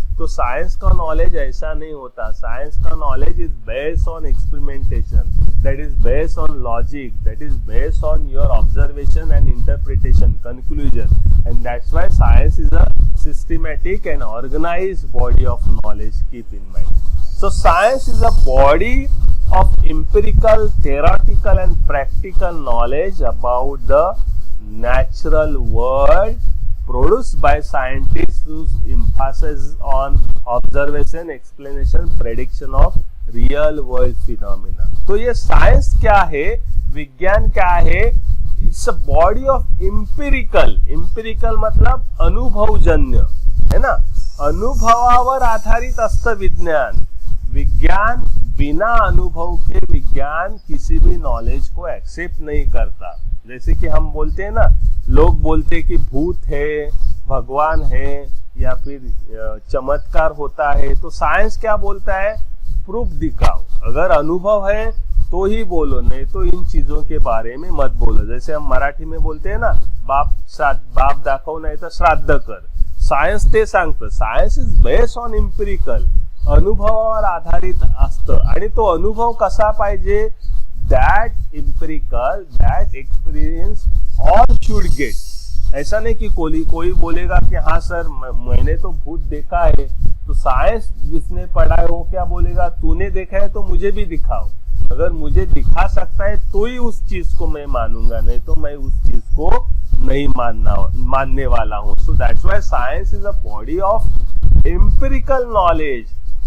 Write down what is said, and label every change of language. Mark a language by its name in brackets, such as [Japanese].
[Hindi] तो साइंस का नॉलेज ऐसा नहीं होता। [English] Science का knowledge is based on experimentation, that is based on logic, that is based on your observation and interpretation, conclusion, and that's why science is a systematic and organized body of knowledge. Keep in mind. So science is a body of empirical, theoretical and practical knowledge about the natural world produced by scientists whose emphasis on observation, explanation, prediction of real world phenomena. [Hindi] तो ये science क्या है, विज्ञान क्या है? [English] it's a body of empirical [Hindi] मतलब अनुभवजन्य, है ना। [Marathi] अनुभवावर आधारित असतं विज्ञान। [Hindi] विज्ञान बिना अनुभव के, विज्ञान किसी भी नॉलेज को एक्सेप्ट नहीं करता। जैसे कि हम बोलते हैं ना, लोग बोलते हैं कि भूत है, भगवान है, या फिर चमत्कार होता है, तो साइंस क्या बोलता है? प्रूफ दिखाओ। अगर अनुभव है तो ही बोलो, नहीं तो इन चीजों के बारे में मत बोलो। जैसे हम मराठी में बोलते हैं ना, [Marathi] बाप दाखव नाही तर श्राद्ध कर। सायन्स ते सांगतं, [English] science is based on empirical, [Marathi] अनुभवावर आधारित असतं। आणि तो अनुभव कसा पाहिजे? [English] That empirical, that experience all should get. [Hindi] ऐसा नहीं कि कोई बोलेगा कि हाँ सर मैंने तो भूत देखा है, तो साइंस जिसने पढ़ा है वो क्या बोलेगा? तूने देखा है तो मुझे भी दिखाओ। अगर मुझे दिखा सकता है तो ही उस चीज को मैं मानूंगा, नहीं तो मैं उस चीज को नहीं मानने वाला हूं। [English] so that's why science is a body of empirical knowledge